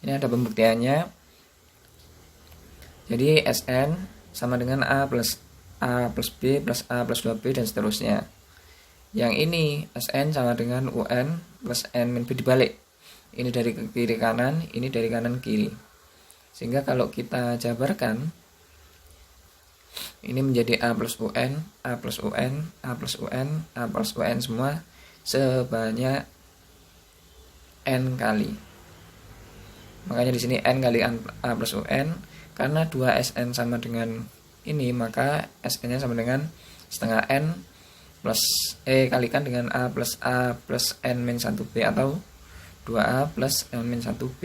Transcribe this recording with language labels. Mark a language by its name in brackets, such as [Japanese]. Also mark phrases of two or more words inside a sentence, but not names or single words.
[Indonesian] Ini ada pembuktiannya. Jadi Sn sama dengan A plus B plus A plus 2B dan seterusnya. Yang ini Sn sama dengan UN plus N min B dibalik. Ini dari kiri kanan, ini dari kanan kiri. Sehingga kalau kita jabarkan, ini menjadi A plus UN, A plus UN, A plus UN, A plus UN semua sebanyak N kali. Makanya di sini N kali A plus UN, karena 2 Sn sama dengan ini, maka Sn-nya sama dengan setengah N plus kalikan dengan A plus N min 1B atau 2A plus N min 1B.